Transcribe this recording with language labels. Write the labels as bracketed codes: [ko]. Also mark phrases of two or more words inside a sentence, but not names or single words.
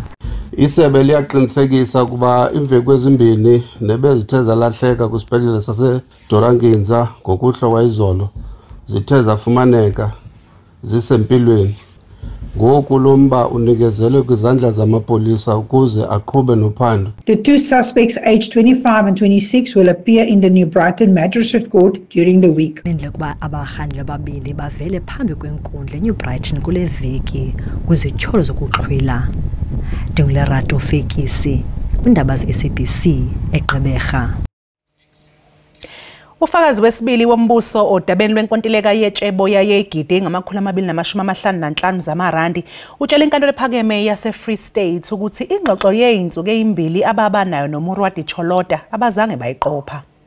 [xh] Isebe liyaqinisekisa kuba imveki ezimbini nebezithe zalahleka kwisibhedlele saseDoranginza ngokuhlwa izolo zithe zafumaneka zisempilweni. Ngoku lomba unikezelwe kwizandla zamapolisa ukuze aqhube nophando. [en] The two suspects, aged 25 and 26, will appear in the New Brighton Magistrate Court during the week. [xh] Kuba abahandle babili bavele phambi kwenkundla New Brighton kule veki kwizityholo zokuxhwila. Dingulerato Fekisi kwindaba ze-SABC eGqeberha. [zu] Ufakazi wesibili wombuso odabeni lwenkontileka yetshebo yayegidi engama-255 zamarandi utshela inkantolo ephakeme yase-Free State ukuthi ingxoxo yey'nsuku ezimbili ababanayo noMurwati Cholota abazange bayiqopha.